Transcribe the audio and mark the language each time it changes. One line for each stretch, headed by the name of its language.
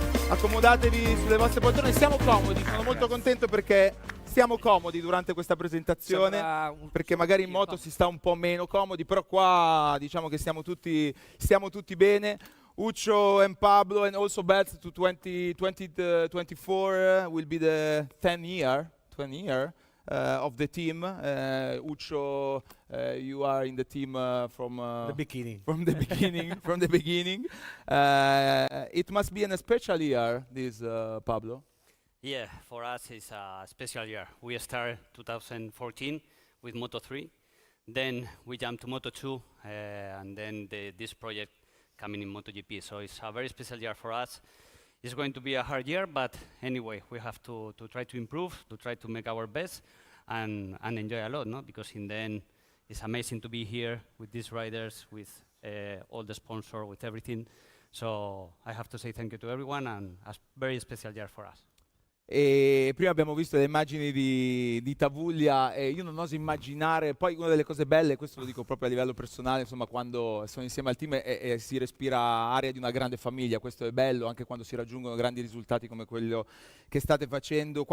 Italian: Accomodatevi sulle vostre poltrone, siamo comodi. Sono molto contento perché stiamo comodi durante questa presentazione, perché magari in moto si sta un po' meno comodi, però qua diciamo che stiamo tutti bene.
English: Uccio and Pablo, and also Bets to 2024 will be the 10 year of the team. Uccio, you are in the team from the beginning. From the beginning, from the beginning. It must be a special year, this Pablo. Yeah, for us it's a special year. We started 2014 with Moto3, then we jumped to Moto2, and then this project coming in MotoGP. So it's a very special year for us. It's going to be a hard year, but anyway, we have to try to improve, to try to make our best, and enjoy a lot, no? Because in the end, it's amazing to be here with these riders, with all the sponsors, with everything. So I have to say thank you to everyone, and a very special year for us.
Italian: E prima abbiamo visto le immagini di Tavuglia e io non oso immaginare, poi una delle cose belle, questo lo dico proprio a livello personale, insomma, quando sono insieme al team e si respira aria di una grande famiglia, questo è bello anche quando si raggiungono grandi risultati come quello che state facendo.